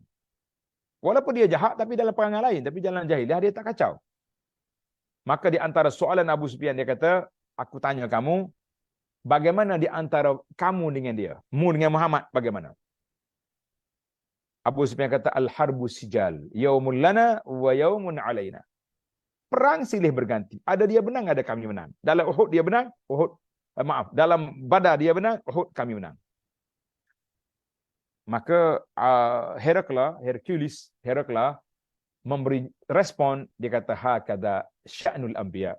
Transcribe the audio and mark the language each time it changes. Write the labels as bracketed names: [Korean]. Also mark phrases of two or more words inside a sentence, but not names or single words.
[Malay] Walaupun dia jahat, tapi dalam perangai lain. Tapi dalam jahiliah dia tak kacau. Maka di antara soalan Abu Sufyan, dia kata, aku tanya kamu, bagaimana di antara kamu dengan dia? Mu dengan Muhammad, bagaimana? Abu Sufyan kata, [Arabic] الحرب سجال، يوم لنا ويوم علينا. [Malay] Perang silih berganti. Ada dia menang, ada kami menang. Dalam Uhud dia menang, dalam Badar dia menang, Uhud kami menang. Maka Hercules memberi respon, dia kata, [Arabic] هكذا شأن الأنبياء.